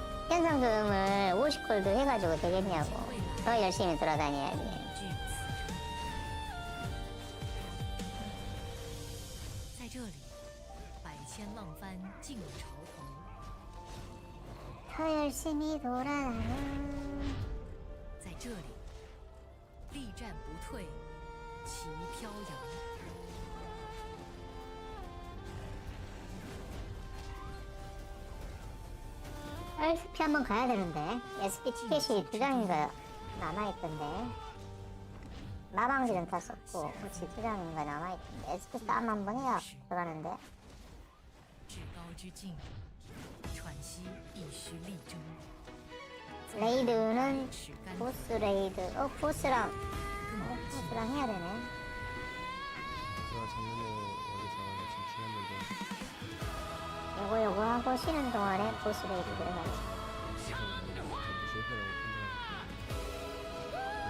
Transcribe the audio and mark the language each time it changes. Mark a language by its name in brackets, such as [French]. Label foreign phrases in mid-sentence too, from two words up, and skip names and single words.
[Korean] 현상금을 50골드 해가지고 되겠냐고. 더 열심히 돌아다녀야지. 더 열심히 돌아다녀. [Chinese] 在这里，力战不退，旗飘扬。 [Korean] SP 한번 가야 되는데. SP 티켓이 2장인가 남아있던데. 마방지는 다 썼고 그렇지 2장인가 남아있던데. SP 싸움 한번 해야 들어가는데. [Chinese] 至高之境，喘息必须力争。 [Korean] 레이드는 보스 레이드. 보스랑 해야 되네. 제가 작년에 여기서 진출했는데 요거 하고 쉬는 동안에 보스 레이드 들어가야지. 실패라고 판단합니다.